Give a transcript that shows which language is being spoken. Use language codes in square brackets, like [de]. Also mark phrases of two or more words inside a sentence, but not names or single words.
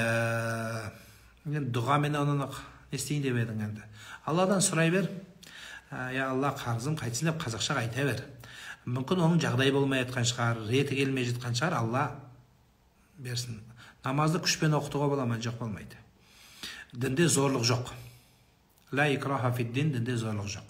[kk] Дұға мен оны не істейін деп едің енді. Алладан сұрай бер. Я Алла, қарызым қайтсын деп қазақша айта бер. Мүмкін оның жағдай болмай жатқан шығар, реті келмей жатқан шығар, Алла берсін. Намазды күшпен оқытуға бола ма? Жоқ, болмайды. Дінде зорлық жоқ. [ar] لا إكراه في الدين, [kk] дінде зорлық жоқ.